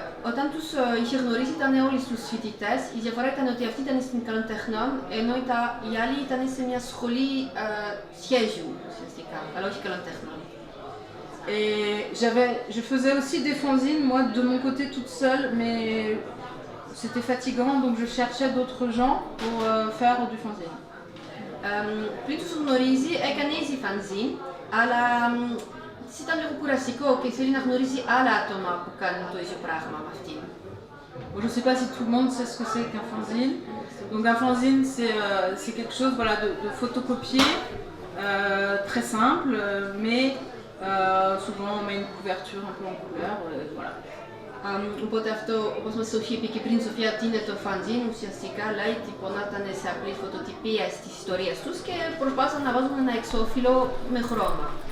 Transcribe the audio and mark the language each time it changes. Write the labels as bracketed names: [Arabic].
[Greek] Όταν τους είχε γνωρίσει ήταν όλοι τους φοιτητές. Η διαφορά ήταν ότι αυτοί ήταν στην καλών τεχνών, ενώ οι άλλοι ήταν σε μια σχολή σχέδιου ουσιαστικά, αλλά όχι καλών τεχνών. [French] Et je faisais aussi des fanzines, moi de mon côté toute seule, mais c'était fatigant, donc je cherchais d'autres gens pour faire du fanzine. [Greek] Πριν τους γνωρίζει, έκανε ήδη fanzine, αλλά της ήταν λίγο κουραστικό και θέλει να γνωρίζει άλλα άτομα που κάνουν το ίδιο πράγμα με αυτήν. [French] Je ne sais pas si tout le monde sait ce que c'est qu'un fanzine. Donc un fanzine, c'est quelque chose voilà, de photocopié, très simple, mais souvent on met une couverture un peu en couleur, voilà. [Greek] Οπότε αυτό, όπως μας είχε και πριν η Σοφία, τι είναι το fanzine, ουσιαστικά λέει τυπωνάταν σε απλή φωτοτυπία της ιστορίας τους και προσπάθησαν να βάζουν ένα εξώφυλλο με χρώμα.